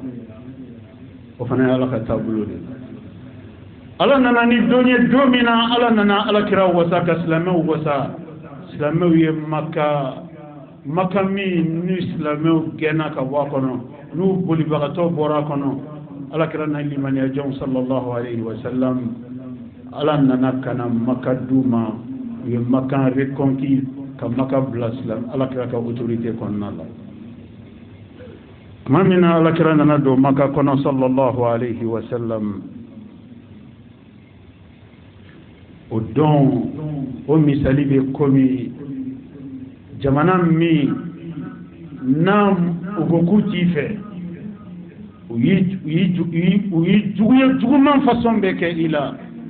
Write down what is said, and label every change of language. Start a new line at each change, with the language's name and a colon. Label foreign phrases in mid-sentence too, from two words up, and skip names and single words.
Bambara: o fana ye ala ka taabolo de ala nana ni don ye don min na ala nana alakira wasa ka silamɛw wasa silamɛw ye maka min ni silamɛw gɛnna ka bɔ a kɔnɔ n'u bolibagatɔ bɔra a kɔnɔ alakira na limaniya jɔnw
Arabic: صلى الله عليه وسلم
Bambara: ala nana ka na maka d'u ma u ye maka reconquis ka maka bila alakira ka autorité kɔnɔna la tuma min na alakira nana don maka kɔnɔ
Arabic: صلى الله عليه وسلم
Bambara: o don o misali bɛ komi jamana min n'a u ko k'u t'i fɛ u yi juguman façon bɛ kɛ i la